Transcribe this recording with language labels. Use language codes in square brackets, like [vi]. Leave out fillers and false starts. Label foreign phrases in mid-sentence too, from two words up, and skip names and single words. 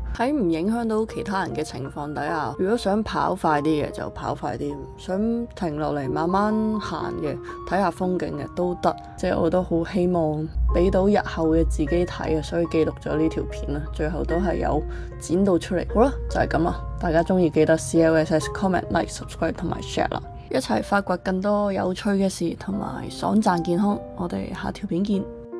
[yue] 喺唔影響到其他人嘅情況底下，如果想跑快啲嘅就跑快啲，想停落嚟慢慢行嘅，睇下風景嘅都得。即係我都好希望俾到日後嘅自己睇啊，所以記錄咗呢條片啦。最後都係有剪到出嚟。好啦，就係咁啦。大家中意記得 CLSS [en] comment like subscribe [yue] 同埋 share 啦。一齊發掘更多有趣嘅事，同埋爽賺健康。我哋下條片見。